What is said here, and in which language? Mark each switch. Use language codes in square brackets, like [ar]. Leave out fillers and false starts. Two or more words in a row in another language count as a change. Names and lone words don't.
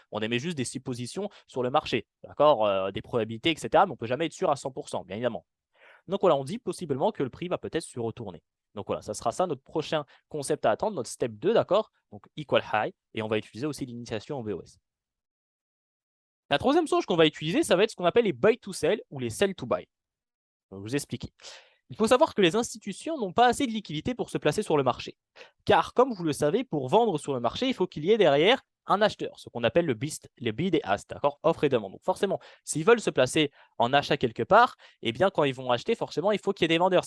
[fr] On émet juste des suppositions sur le marché. D'accord, des probabilités, etc. Mais on ne peut jamais être sûr à 100%, bien évidemment. Donc voilà, on dit possiblement que le prix va peut-être se retourner. Donc voilà, ça sera ça notre prochain concept à attendre, notre step 2, d'accord? Donc [en] equal high. [fr] Et on va utiliser aussi l'initiation en BOS. La troisième source qu'on va utiliser, ça va être ce qu'on appelle les [en] buy to sell [fr] ou les [en] sell to buy. [fr] Je vais vous expliquer. Il faut savoir que les institutions n'ont pas assez de liquidité pour se placer sur le marché. Car, comme vous le savez, pour vendre sur le marché, il faut qu'il y ait derrière un acheteur, ce qu'on appelle le bid et ask, d'accord, offre et demande. Donc forcément, s'ils veulent se placer en achat quelque part, eh bien quand ils vont acheter, forcément, il faut qu'il y ait des vendeurs.